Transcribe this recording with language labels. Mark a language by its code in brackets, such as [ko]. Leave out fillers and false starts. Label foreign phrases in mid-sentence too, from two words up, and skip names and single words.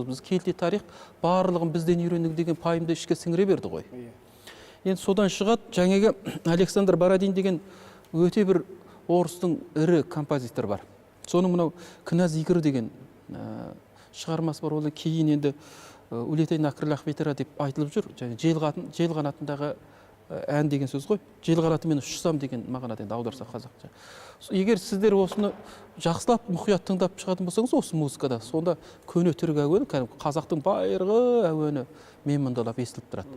[kk] Біз келте тарих барлығын бізден үйрендік деген пайымды ішке сіңіре берді ғой. Енді содан шығады, жаңағы Александр Бородин деген өте бір орыстың ірі композитор бар. Соның мынау Князь Игорь деген шығармасы бар. Ол кейін енді «Улетай на крылах ветра» деп айтылып жүр. Жел қанатындағы ән деген сөз ғой. Жел қанатымен ұшсам деген мағынада енді аударсақ қазақша. Егер сіздер осыны жақсылап мұқият тыңдап шығатын болсаңыз осы музыкада, сонда көне түрік әуені, қазақтың байырғы әуені менмұндалап естіліп тұрады.